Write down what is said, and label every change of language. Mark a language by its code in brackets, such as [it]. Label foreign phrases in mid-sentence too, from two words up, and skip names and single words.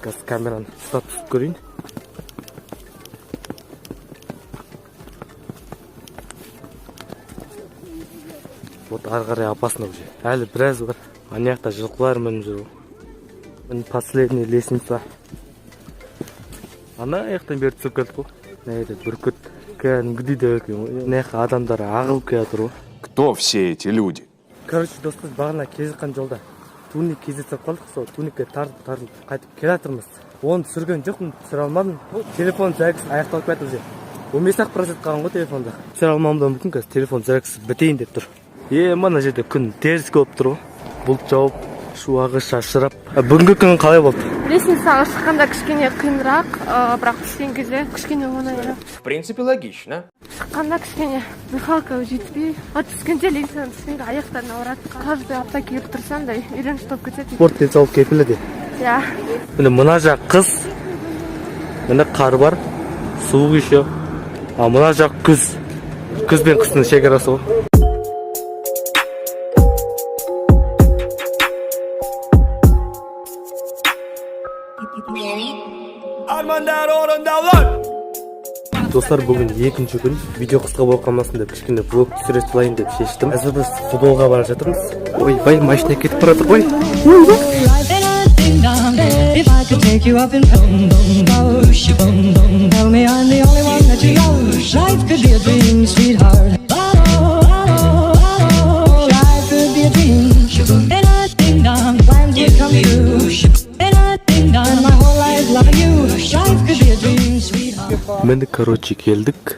[kk] Қазір камераны ұстап түсіп көрейін. Вот ары қарай [ru] опасно уже. [kk] Әлі біраз бар. Ана жақта жылқылар мініп жүр. [ru] Последняя лестница. [kk] ана жақтан бері түсіп келдік қой. Мына жерде бүркіт кәдімгідей деп екен ғой. Мына жаққа адамдар ағылып келе жатыр ғой. [ru] Кто все эти люди? [kk] Короче, достар, бағана келе жатқан жолда туник кездесіп қалдық, сол туникке тартылып қайтып келе жатырмыз. Оны түсірген жоқпын, түсіре алмадым. Телефон зарядкасы аяқталып кетті уже. 15% қалған ғой телефонда. Түсіре алмауымдан мүмкін, қазір телефон зарядкасы бітейін деп тұр. Мына жерде күн теріс болып тұр ғой. Бұлт жауып, шуағы шашырап. Бүгінгі күн қалай болды? Лестницаға шыққанда кішкене қиынырақ, бірақ түскен кезде кішкене оңайырақ. [ru] В принципе, логично. [kk] Шыққанда кішкене дыхалка жетпей, түскенде лестницадан түскенде аяқтарың ауырады. Каждый апта келіп тұрсам да үйреніш болып кетеді. Спорт денсаулық кепілі де. Иә. Міне мына жақ қыс, міне қар бар, суық еще. А мына жақ күз. Күз бен қыстың шекарасы ғой. Достар, бүгін екінші күн. Видео қысқа болып қалмасын деп кішкене влог түсіре салайын деп шештім. Әзір біз футболға бара жатырмыз. Ойбай, машина кетіп бара жатыр ғой. [en] If I could take you up in boom, boom, boom, boom, boom, tell me I'm the only one that you know. Life could be a dream, sweetheart. Oh, oh, oh, life could be a dream. And I ding dong, plans would come true. And I ding dong, my whole life loving you. Life could be a dream, sweetheart. [kk] Мені, короче, келдік.